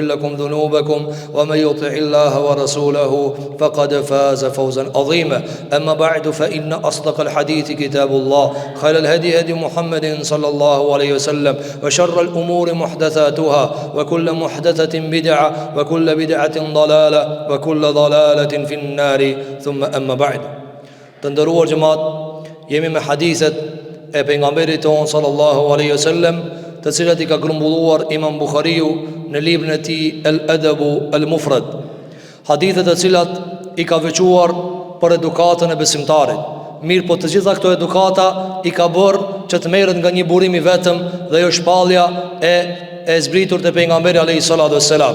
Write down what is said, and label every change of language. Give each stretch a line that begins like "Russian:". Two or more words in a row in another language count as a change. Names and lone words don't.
Arabic: لكم ذنوبكم ومن يطع الله ورسوله فقد فاز فوزا عظيما أما بعد فإن أصدق الحديث كتاب الله خير الهدي هدي محمد صلى الله عليه وسلم وشر الأمور محدثاتها وكل محدثة بدعة وكل بدعة ضلالة وكل ضلالة في النار ثم أما بعد
Albanian: të nderuar xhemati jemi me hadithet e pejgamberit ton
Arabic: صلى الله عليه وسلم,
Albanian: të cilat I ka grumbulluar Imam Buhariu në librin e tij Al-Adabu Al-Mufrad, hadithet të cilat I ka veçuar për edukatën e besimtarit. Mirë, po të gjitha këto edukata I ka bërë që të merret nga një burim I vetëm dhe jo shpallja e zbritur te pejgamberi
Arabic: عليه الصلاة والسلام.